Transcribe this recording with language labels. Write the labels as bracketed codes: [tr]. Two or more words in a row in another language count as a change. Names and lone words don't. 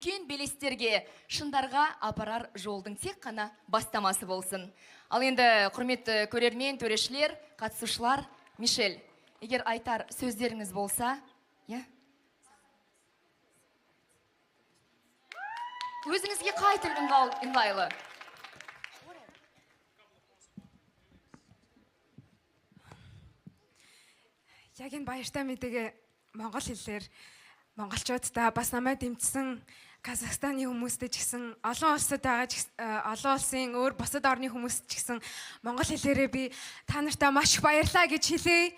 [kk] үлкен белестерге, шындарға апарар жолдың тек қана бастамасы болсын. Ал енді құрметті көрермен, төрешілер, қатысушылар, Мишель, егер айтар сөздеріңіз болса, өзіңізге қай тіл ыңғайлы? [mn] Яг энэ баяртай мэдээг монгол хэлээр монголчуудаа бас намайг дэмжсэн Казахстаны хүмүүстэй ч гэсэн олон улсад байгаа олон улсын өөр бусад орны хүмүүст ч гэсэн монгол хэлээрээ би та нартай маш их баярлаа гэж хэлье.